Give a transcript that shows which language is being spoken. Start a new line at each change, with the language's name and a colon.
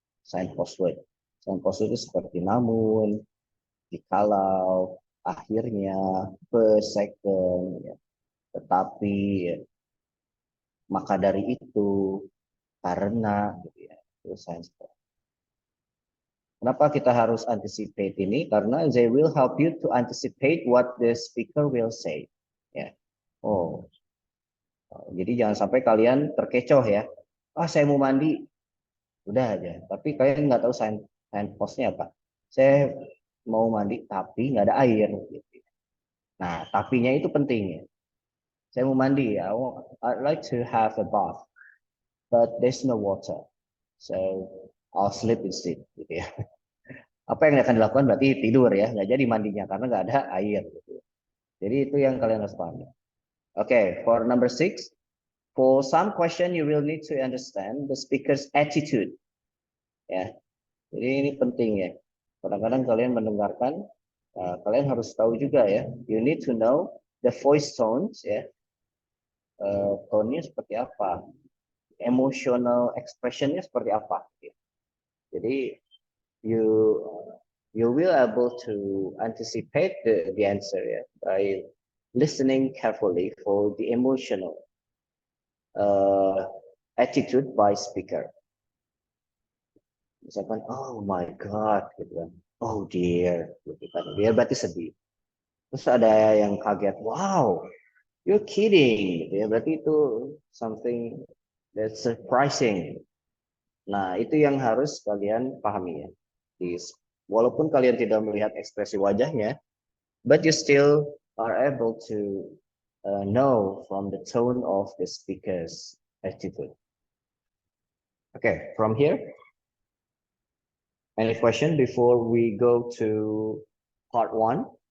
Indonesian: Sign post word. Sign post word itu seperti namun, jikalau, akhirnya, per second ya. Tetapi ya. Maka dari itu, karena gitu ya. Itu sign post. Kenapa kita harus anticipate ini?
English: Karena they will help you to anticipate what the speaker will say.
Indonesian: Ya. Oh, jadi jangan sampai kalian terkecoh ya. Ah, saya mau mandi, udah aja. Tapi kalian nggak tahu sign postnya apa. Saya mau mandi tapi nggak ada air. Gitu. Nah, tapinya itu penting ya. Saya mau mandi,
English: I'd like to have a bath, but there's no water, so I'll sleep instead.
Indonesian: Gitu ya. Apa yang akan dilakukan berarti tidur ya, nggak jadi mandinya karena nggak ada air. Gitu. Jadi itu yang kalian harus pahami.
English: Okay, for number 6, for some question you will need to understand the speaker's attitude.
Indonesian: Ya, jadi ini penting ya. Kadang-kadang kalian mendengarkan, kalian harus tahu juga ya.
English: You need to know the voice tones ya.
Indonesian: Tone-nya seperti apa, emotional expression-nya seperti apa.
English: Jadi you you will able to anticipate the answer ya by listening carefully for the emotional attitude by speaker.
Indonesian: Misalkan,
English: oh my god,
Indonesian: gitu kan,
English: oh dear,
Indonesian: gitu kan, dear berarti sedih. Terus ada yang kaget, wow,
English: you're kidding,
Indonesian: gitu ya, berarti itu
English: something that's surprising.
Indonesian: Nah, itu yang harus kalian pahami ya. Walaupun kalian tidak melihat ekspresi wajahnya,
English: but you still are able to know from the tone of the speaker's attitude. Okay, from here, any question before we go to part 1?